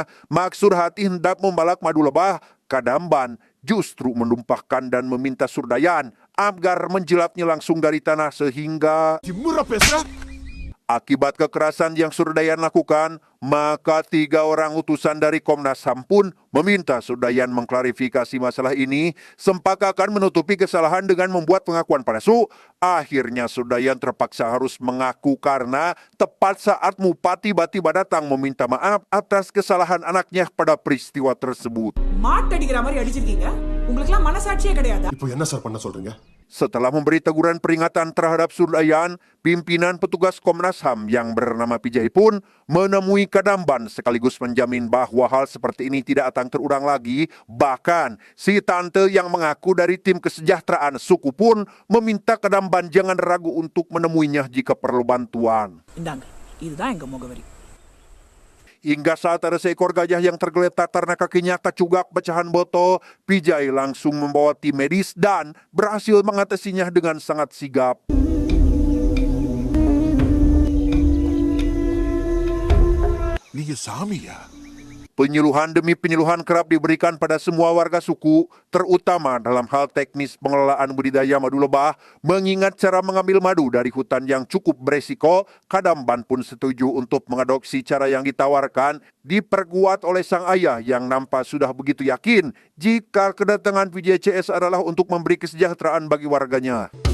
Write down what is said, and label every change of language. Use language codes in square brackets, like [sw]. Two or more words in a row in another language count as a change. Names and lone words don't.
[id] Maksud hati hendak membalak madu lebah, Kadamban justru menumpahkan dan meminta Surdayan agar menjilatnya langsung dari tanah sehingga akibat kekerasan yang Surdayan lakukan, maka 3 orang utusan dari Komnas HAM pun meminta Surdayan mengklarifikasi masalah ini. Sempak akan menutupi kesalahan dengan membuat pengakuan palsu. Akhirnya Surdayan terpaksa harus mengaku karena tepat saat Mupa tiba-tiba datang meminta maaf atas kesalahan anaknya pada peristiwa tersebut. [ta] மாட்டடிக்கிற மாதிரி அடிச்சிருக்கீங்க. உங்களுக்குலாம் மனசாட்சியே கிடையாது. இப்போ என்ன சார் பண்ண சொல்றீங்க? [id] Setelah memberi teguran peringatan terhadap Surdayan, pimpinan petugas Komnas HAM yang bernama Pijai pun menemui Kadamban sekaligus menjamin bahwa hal seperti ini tidak akan terulang lagi. Bahkan si tante yang mengaku dari tim kesejahteraan suku pun meminta Kadamban jangan ragu untuk menemuinya jika perlu bantuan. [ta] இந்தாங்க இதுதான் எங்க முகவரி. [id] Hingga saat ada seekor gajah yang tergeletak karena kakinya tercugak pecahan botol, Pijai langsung membawa tim medis dan berhasil mengatasinya dengan sangat sigap. [ta] நீங்க சாமியா? [id] Penyuluhan demi penyuluhan kerap diberikan pada semua warga suku, terutama dalam hal teknis pengelolaan budidaya madu lebah. Mengingat cara mengambil madu dari hutan yang cukup beresiko, Kadamban pun setuju untuk mengadopsi cara yang ditawarkan, diperkuat oleh sang ayah yang nampak sudah begitu yakin jika kedatangan PJCS adalah untuk memberi kesejahteraan bagi warganya.